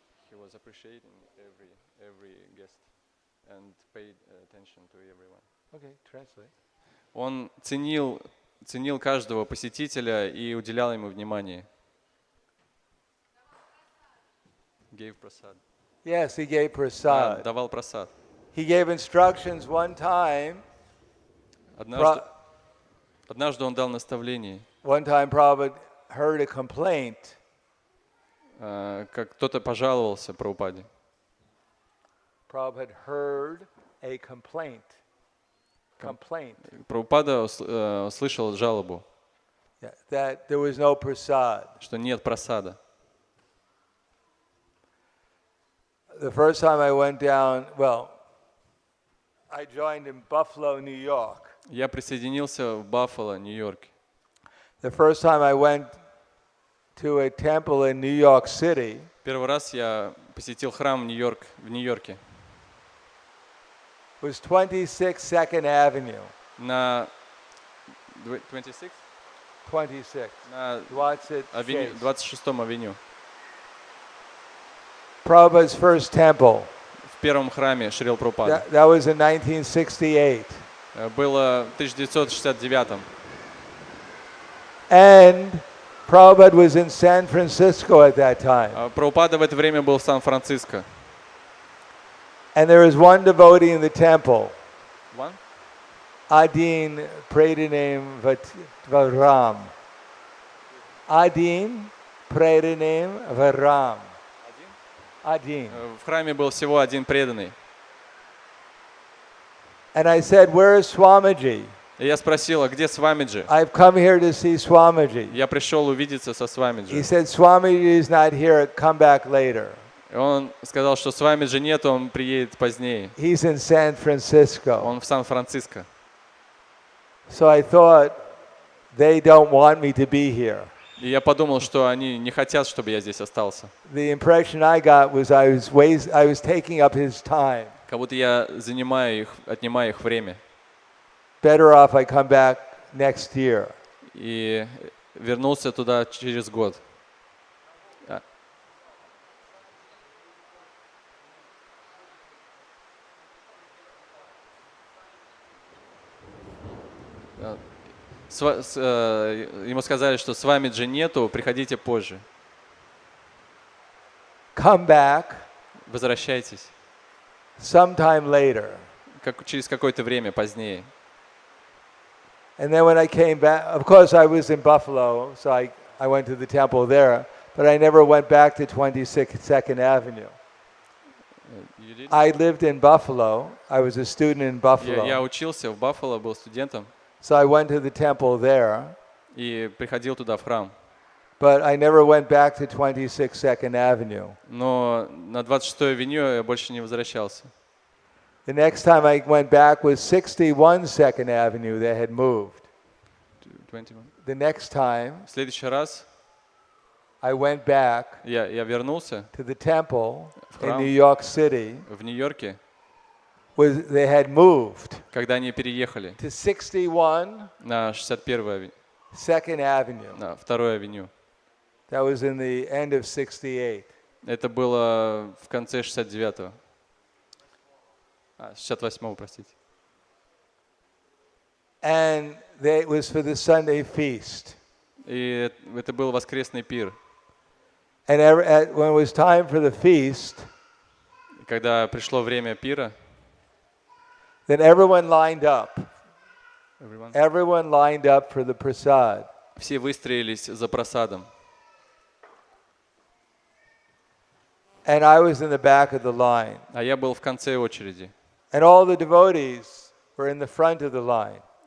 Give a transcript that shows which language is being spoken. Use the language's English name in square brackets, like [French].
[English] He was appreciating every guest and paid attention to everyone. Okay, translate. [Russian] Он ценил каждого посетителя и уделял ему внимание. [English] Gave prasad. Yes, he gave prasad. [Russian] Давал прасад. [English] He gave instructions one time. [Russian] Однажды он дал наставление. [English] One time Prabhupada heard a complaint. [Russian] Как кто-то пожаловался Прабхупаде. [English] Prabhupada heard a complaint. [Russian] Прабхупада слышал жалобу, [English] that there was no prasad. [Russian] Что нет прасада. [English] The first time I went down, I joined in Buffalo, New York. [Russian] Я присоединился в Баффало, Нью-Йорке. [English] The first time I went to a temple in New York City. [Russian] Первый раз я посетил храм в Нью-Йорке. [English] Was 26th Second Avenue. [Russian] На 26? 26. На 26-м авеню. [English] Prabhupada's first temple. [Russian] В первом храме Шрила Прабхупады. [English] That was in 1968. [Russian] Было в 1969. [English] And Prabhupada was in San Francisco at that time. [Russian] Прабхупада в это время был в Сан-Франциско. [English] And there was one devotee in the temple. One? Adin Predanim Varam. Adin Predanim Varam. один. [Russian] В храме был всего один преданный. [English] And I said, where is Swamiji? [Russian] И я спросил, а где Свамиджи? [English] I've come here to see Swamiji. [Russian] Я пришел увидеться со [English] He [Russian] Свамиджи. [English] said, Swamiji is not here, come back later. [Russian] Он сказал, что Свамиджи нет, он приедет позднее. [English] He's in San Francisco. [Russian] Он в Сан-Франциско. [English] So I thought, they don't want me to be here. [Russian] И я подумал, что они не хотят, чтобы я здесь остался. [English] The impression I got was I was taking up his time. [Russian] Как будто я отнимаю их время. [English] Better off I come back next year. [Russian] И вернулся туда через год. Ему сказали, что Свамиджи нету, приходите позже. [English] Come back [Russian] Возвращайтесь. [English] sometime later. [Russian] Через какое-то время позднее. [English] And then when I came back, of course I was in Buffalo, so I went to the temple there, but I never went back to 22nd Avenue. I lived in Buffalo. I was a student in Buffalo. [Russian] Я учился в Баффало, был студентом. [English] So I went to the temple there. [Russian] И приходил туда в храм. [English] But I never went back to 22nd Avenue. [Russian] Но на 26-й авеню я больше не возвращался. [English] The next time I went back was 61 2nd Avenue. They had moved. 21. The next time [Russian] В следующий раз [English] I went back [Russian] я вернулся [English] to the temple in [Russian] храм. [English] New York City. [Russian] В Нью-Йорке, [English] They had moved [Russian] когда они переехали [English] to 61 [Russian] на 61-ю авеню, [English] 2nd Avenue. [Russian] на 2-ю авеню. [English] That was in the end of 68. [Russian] Это было в конце 69-го. 68-го, простите. [English] And it was for the Sunday feast. [Russian] И это был воскресный пир. [English] And when it was time for the feast, [Russian] Когда пришло время пира, [English] then everyone lined up. Everyone lined up for the prasad. [Russian] все выстроились за просадом. [English] And I was in the back of the line. [Russian] А я был в конце очереди. [English] And all the devotees were in the front of the line.